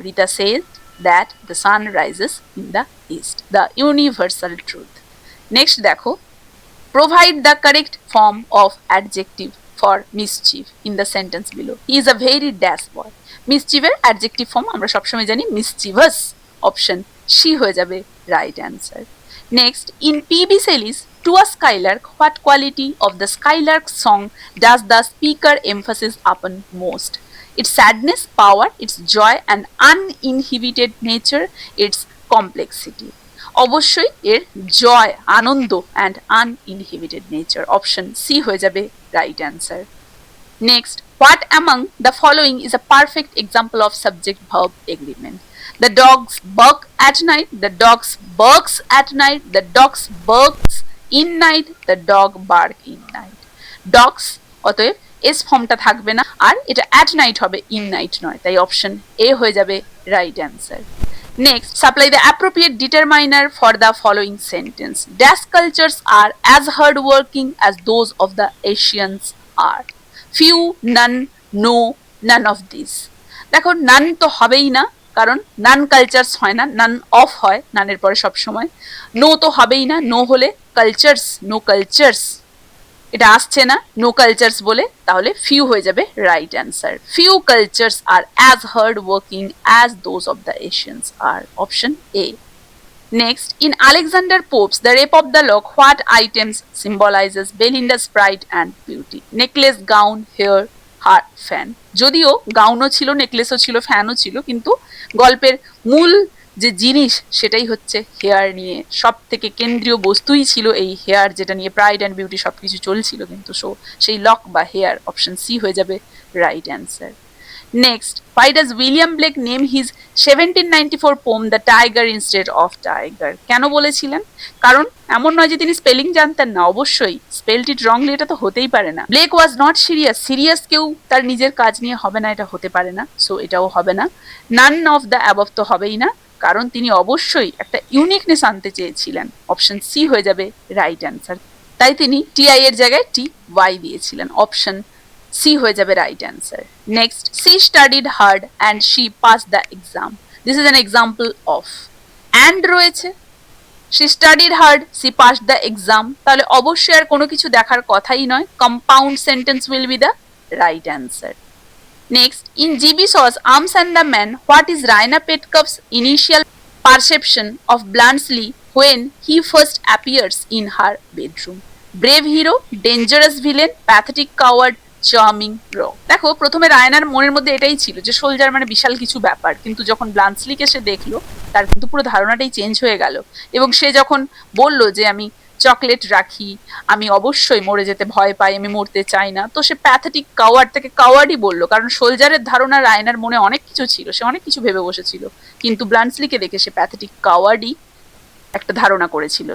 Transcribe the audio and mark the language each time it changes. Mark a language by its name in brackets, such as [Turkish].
[English] Rita said that the sun rises in the east, the universal truth. Next দেখো, provide the correct form of adjective for mischief in the sentence below. He is a very dash boy. Mischief [Bangla] এর adjective form আমরা সবসময় জানি [English] mischievous. Option C [Bangla] হয়ে যাবে [English] right answer. Next, in P.B. Shelley's To a Skylark, what quality of the Skylark song does the speaker emphasize upon most? Its sadness, power, its joy and uninhibited nature, its complexity. [Bangla] অবশ্যই এর জয়, আনন্দ and আনইনহিবিটেড nature, option C হয়ে যাবে right answer. [English] Next, what among the following is a perfect example of subject verb agreement? The dogs bark at night, the dogs barks at night, the dogs barks in night, the dog bark in night. [Bangla] Dogs, অতএব S ফর্মটা থাকবে না, আর এটা at night হবে, in night নয়, তাই option A হয়ে যাবে right answer. [English] Next, supply the appropriate determiner for the following sentence. Dash cultures are as hardworking as those of the Asians are. Few, none, no, none of these. [Bangla] দেখো, নান তো হবেই না, কারণ নান cultures হয় না, none of হয় নানের পরে সব সময়। নো তো হবেই না, নো হলে কালচার্স, নো কালচার্স, এটা আসছে না নো কালচার্স বলে, তাহলে ফিউ হয়ে যাবে right answer. [English] Few cultures are as hard working as those of the Asians are, option A. Next, in Alexander Pope's the rape of the lock, what items symbolizes Belinda's pride and beauty? [Bangla] Necklace, gown, hair, her, fan. যদিও গাউনও ছিল, নেকলেসও ছিল, ফ্যানও ছিল, কিন্তু গল্পের মূল যে জিনিস সেটাই হচ্ছে হেয়ার নিয়ে, সব থেকে কেন্দ্রীয় বস্তুই ছিল এই হেয়ার, যেটা নিয়ে প্রাইড অ্যান্ড বিউটি সবকিছু চলছিল, কিন্তু সেই লক বা হেয়ার, অপশন সি হয়ে যাবে right answer. [English] Next, why does William Blake name his 1794 poem The Tiger instead of Tiger? [Bangla] কেন বলেছিলেন? কারণ এমন নয় যে তিনি স্পেলিং জানতেন না, অবশ্যই স্পেলড ইট রংলি, এটা তো হতেই পারে না। Blake was not serious, serious কেউ তার নিজের কাজ নিয়ে হবে না, এটা হতে পারে না, সো এটাও হবে না। নান অফ দ্য অ্যাবভ তো হবেই না, কারণ তিনি অবশ্যই একটা ইউনিকনেস আনতে চেয়েছিলেন, অপশন সি হয়ে যাবে রাইট অ্যান্সার। তাই তিনি টিআই এর জায়গায় টি ওয়াই দিয়েছিলেন, অপশন সি হয়ে যাবে right answer. [English] next, she studied hard and she pass the exam, this is an example of, and রয়েছে, she studied hard, she pass the exam, [Bangla] তাহলে অবশ্যই আর কোনো কিছু দেখার কথাই নয়, [English] Compound sentence will be the right answer. Next, in G.B. Shaw's Arms and the Man, what is Raina Petkoff's initial perception of Bluntschli when he first appears in her bedroom? Brave hero, dangerous villain, pathetic coward, charming র। [Bangla] দেখো, প্রথমে রায়নার মনের মধ্যে এটাই ছিল যে soldier মানে বিশাল কিছু ব্যাপার, কিন্তু যখন ব্লান্সলিকে সে দেখলো তার কিন্তু পুরো ধারণাটাই চেঞ্জ হয়ে গেল, এবং সে যখন বলল যে আমি চকলেট রাখি, আমি অবশ্যই মরে যেতে ভয় পাই, আমি মরতে চাই না, তো সে প্যাথেটিক কাওয়ার্ড থেকে কাওয়ার্ডই বললো, কারণ সোলজারের ধারণা রায়নার মনে অনেক কিছু ছিল, সে অনেক কিছু ভেবে বসেছিল, কিন্তু ব্লান্সলিকে দেখে সে প্যাথেটিক কাওয়ার্ডই একটা ধারণা করেছিল।